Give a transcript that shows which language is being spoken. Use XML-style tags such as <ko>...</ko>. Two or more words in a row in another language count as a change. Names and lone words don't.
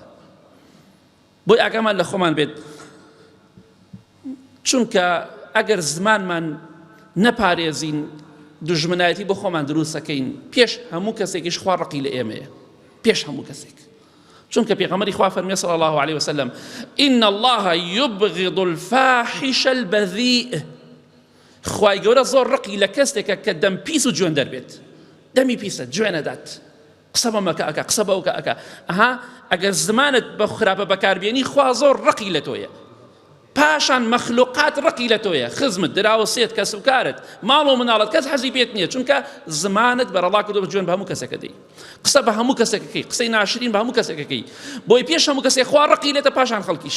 <ckb>بۆی ئاگامان لە خۆمان بێت، چونکە ئەگەر زمانمان نەپارێزین دوژمنایەتی بۆ خۆمان دروستەکەین، پێش هەموو کەسێکیش خوا ڕقی لە ئێمەیە، پێش هەموو کەسێک. چونکە پێغەمبەری خوا فەرمووی</ckb> <ar>صلی الله عليه وسلم إن الله يبغض الفاحش البذيء.</ar> <ckb>خوای گەورە زۆر ڕقی لە کەسێکە کە دەم پیس و جوێن دەربێت، دەمی پیسە جوێنە دات، قسە بەمەکە ئەکا، قسە بەوکە ئەکا، ئەها ئەگەر زمانت بە خراپە بەکاربێنی خوا زۆر ڕقی لە تۆیە، پاشان مەخلوقات ڕقی لە تۆیە، خزمت دراوسێت کەس و کارت ماڵ و مناڵت کەس حەزی پێت نییە، چونکە زمانت بەرەڵا کردو بە جوێن بە هەموو کەسێکە دەی، قسە بە هەموو کەسێکەکەی، قسەی ناشرین بە هەموو کەسێکەکەی، بۆی پێش هەموو کەسێک خوا ڕقی لێتە پاشان خەڵکیش.</ckb>